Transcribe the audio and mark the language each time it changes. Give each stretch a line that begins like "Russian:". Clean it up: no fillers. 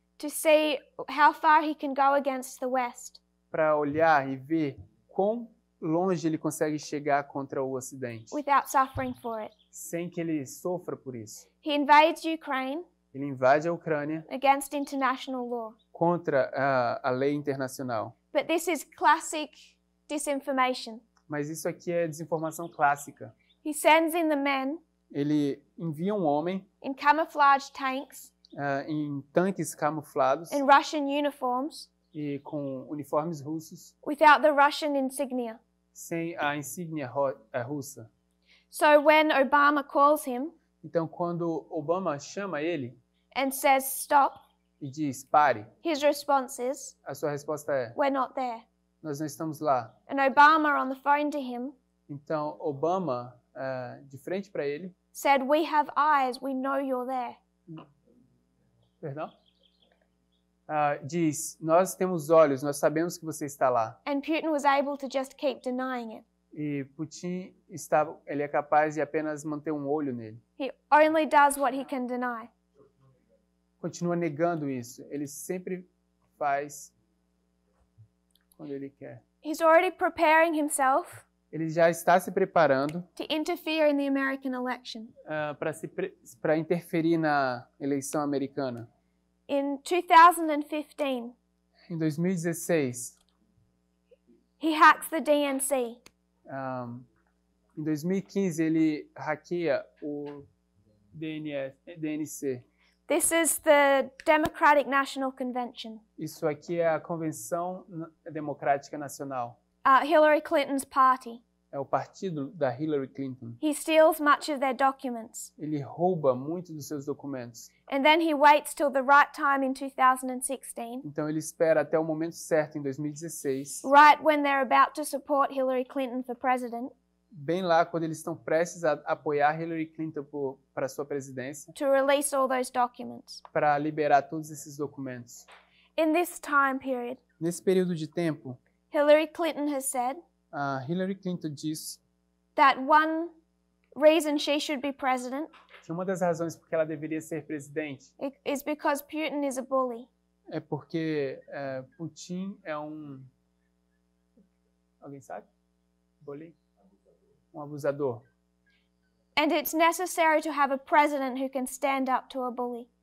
English: to see how far he can go against the West.
Portuguese: Para olhar e ver quão longe ele consegue chegar contra o Ocidente.
English: Without suffering for it.
Portuguese: Sem que ele sofra por isso.
English: He invades Ukraine.
Portuguese: Ele invade a Ucrânia
English: against international law.
Portuguese: Contra a lei internacional.
English: But this is classic disinformation.
Portuguese: Mas isso aqui é desinformação clássica.
English: He sends in the men.
Portuguese: Ele envia um homem
English: in camouflage tanks.
Portuguese: Em tanques camuflados.
English: In Russian uniforms.
Portuguese: E com uniformes russos.
English: Without the Russian insignia.
Portuguese: Sem a insígnia russa.
English: So when Obama calls him.
Portuguese: Então quando Obama chama ele.
English: And says stop.
Portuguese: E diz pare.
English: His response is.
Portuguese: A sua resposta é.
English: We're not there.
Portuguese: Nós não estamos lá.
English: And Obama on the phone to him.
Portuguese: Então Obama de frente para ele.
English: Said we have eyes, we know you're there.
Portuguese: Perdão? Diz, nós temos olhos, nós sabemos que você está lá.
English: And Putin was able to just keep denying it.
Portuguese: E Putin ele é capaz de apenas manter um olho nele.
English: He only does what he can deny.
Portuguese: Continua negando isso. Ele sempre faz quando ele quer.
English: He's already preparing himself.
Portuguese: Ele já está se preparando
English: to interfere in the American election.
Portuguese: Para interferir na eleição americana.
English: In 2015,
Portuguese: em 2016,
English: he hacks the DNC.
Portuguese: Em 2015, ele hackeia o DNC.
English: This is the Democratic National Convention.
Portuguese: Isso aqui é a Convenção Democrática Nacional.
English: Hillary Clinton's party.
Portuguese: é o partido da Hillary Clinton.
English: He steals much of their documents.
Portuguese: Ele rouba muito dos seus documentos.
English: And then he waits till the right time in 2016,
Portuguese: Então ele espera até o momento certo em 2016,
English: right when they're about to support Hillary Clinton for president,
Portuguese: bem lá quando eles estão prestes a apoiar Hillary Clinton para sua presidência,
English: to release all those documents.
Portuguese: para liberar todos esses documentos.
English: In this time period,
Portuguese: Nesse período de tempo,
English: Hillary Clinton has said
Portuguese: a Hillary Clinton disse
English: that one reason she should be president
Portuguese: que uma das razões por que ela deveria ser presidente
English: is because Putin is a bully.
Portuguese: é porque Putin é um... Alguém sabe? Bully? Um abusador.
English: And it's necessary to have a president who can stand up to a bully.